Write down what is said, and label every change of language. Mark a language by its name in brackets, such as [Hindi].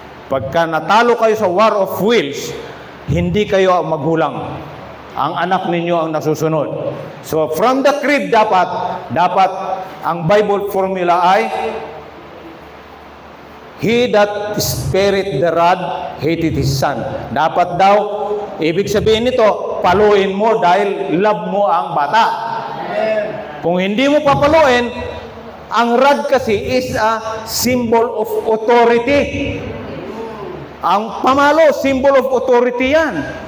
[Filipino] Pagka natalo kayo sa [English] war of wills, [Filipino] hindi kayo magulang. Ang anak ninyo ang nasusunod. [English] So from the crib [Filipino] dapat ang [English] Bible formula ay he that spared the rod hated his son. [Filipino] Dapat daw, ibig sabihin nito, paluin mo dahil love mo ang bata. Kung hindi mo papaluin, ang rod kasi [English] is a symbol of authority. [Filipino] Ang pamalo, [English] symbol of authority [Filipino] yan.